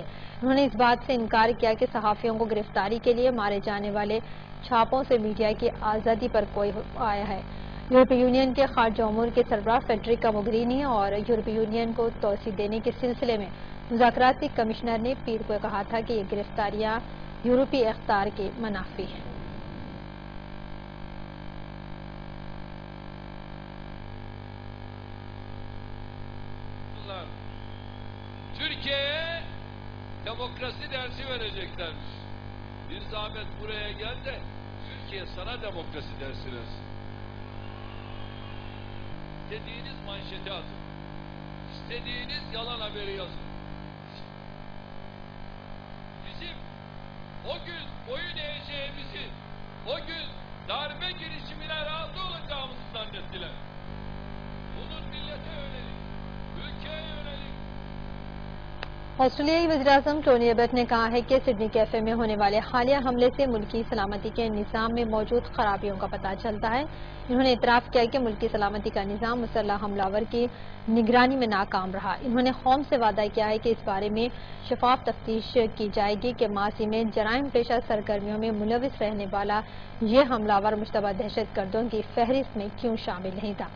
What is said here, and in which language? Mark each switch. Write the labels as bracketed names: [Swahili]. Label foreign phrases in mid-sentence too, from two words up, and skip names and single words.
[Urdu] انہوں نے اس بات سے انکار کیا کہ صحافیوں کو گرفتاری کے لیے مارے جانے والے چھاپوں سے میڈیا کی آزادی پر کوئی آیا ہے. یورپی یونین کے خارجہ امور کے سربراہ فیڈریکا موگرینی اور یورپی یونین کو توسی دینے کے سلسلے میں مذاکراتی کمشنر نے پیر کو کہا تھا کہ یہ گرفتاریاں یورپی اختیار کے منافی ہیں. [Turkish] Türkiye'ye demokrasi dersi vereceklermiş. Bir zahmet buraya gel de Türkiye sana demokrasi dersi versin. İstediğiniz manşeti atın. İstediğiniz yalan haberi yazın. Bizim o gün boyun eğeceğimizi, o gün darbe girişimine razı olacağımızı zannettiler. Bunun millete yönelik, ülkeye yönelik. [Urdu] آسٹریلوی وزیر اعظم ٹونی ایبٹ نے کہا ہے کہ سڈنی کیفے میں ہونے والے حالیہ حملے سے ملکی سلامتی کے نظام میں موجود خرابیوں کا پتا چلتا ہے. انہوں نے اعتراف کیا کہ ملکی سلامتی کا نظام مسلح حملہ آور کی نگرانی میں ناکام رہا. انہوں نے قوم سے وعدہ کیا ہے کہ اس بارے میں شفاف تفتیش کی جائے گی کہ ماضی میں جرائم پیشہ سرگرمیوں میں ملوث رہنے والا یہ حملہ آور مشتبہ دہشت گردوں کی فہرست میں کیوں شامل نہیں تھا.